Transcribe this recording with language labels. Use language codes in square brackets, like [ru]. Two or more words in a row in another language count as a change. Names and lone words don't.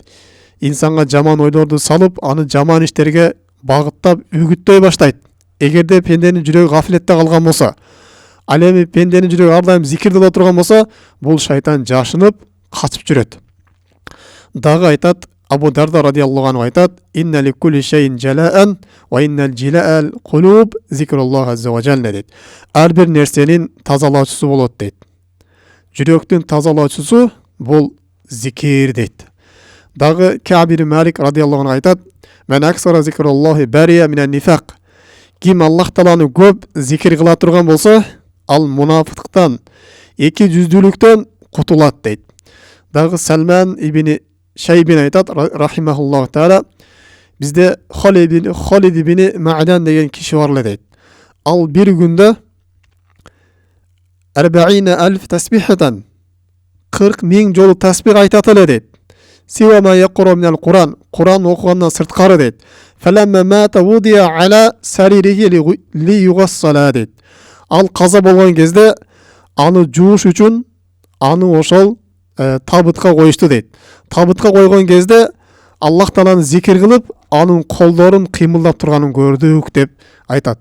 [ky] Инсанга жаман ойлорду салып, аны жаман иштерге багыттап, үгүттөй баштайт. Эгерде пенденин жүрөгү гафилетте калган болса, ал эми пенденин жүрөгү ар дайым зикирде боло турган болса, бул шайтан жашынып, качып жүрөт. Дагы айтат, [ar] Абу Дарда رضي الله عنه айтат: "إن لكل شيء جلاء وإن جلاء القلوب ذكر الله عز وجل" дейт. [ky] Ар бир нерсенин тазалоочусу болот дейт. Жүрөктүн тазалоочусу бул зикир дейт. [ar] Дагы Кааб ибн Малик رضي الله عنه айтат: "من أكثر ذكر الله برئ من النفاق." [ky] Ким Аллах Тағаланы көп зикир кыла турган болса, ал мунафиктан, эки жүздүүлүктөн кутулат дейт. Дагы Салман ибн Шайбин айтат [ar] رحمه الله تعالى: [ky] "Бизде Халид ибн Маъдан деген киши бар эле" дейт. Ал бир күндө 40,000 тасбихатан 40,000 жолу тасбих айтат эле дейт. [ar] "سوى ما يقرأ من القرآن", [ky] Куран окугандан сырткары дейт. [ar] "فلما مات وضع على سريره ليغسل" дейт. [ky] Ал каза болгон кезде аны жууш үчүн аны ошол табытка коюшту дейт. Табытка койгон кезде Аллах Тағаланы зикир кылып, анын колдорун кыймылдап турганын көрдүк деп айтат.